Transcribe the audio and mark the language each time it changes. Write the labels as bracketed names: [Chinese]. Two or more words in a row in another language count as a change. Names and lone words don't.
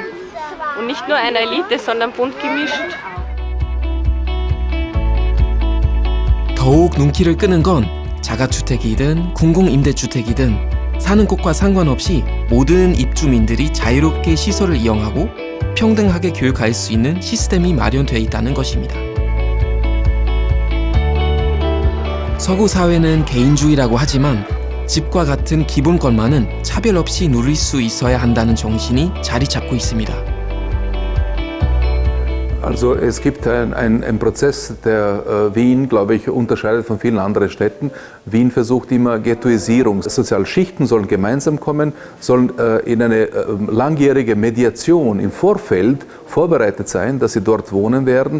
[German] Und nicht nur eine Elite, sondern bunt gemischt. [Korean] 더욱 눈길을 끄는 건 자가주택이든 공공임대주택이든 사는 곳과 상관없이 모든 입주민들이 자유롭게 시설을 이용하고 평등하게 교육할 수 있는 시스템이 마련되어 있다는 것입니다. 서구 사회는 개인주의라고 하지만 집과 같은 기본권만은 차별 없이 누릴 수 있어야 한다는 정신이 자리 잡고 있습니다. [German] Also es gibt einen Prozess, der Wien, glaube ich, unterscheidet von vielen anderen Städten. Wien versucht immer Ghettoisierung. Soziale Schichten sollen gemeinsam kommen, sollen in eine langjährige Mediation im Vorfeld vorbereitet sein, dass sie dort wohnen werden.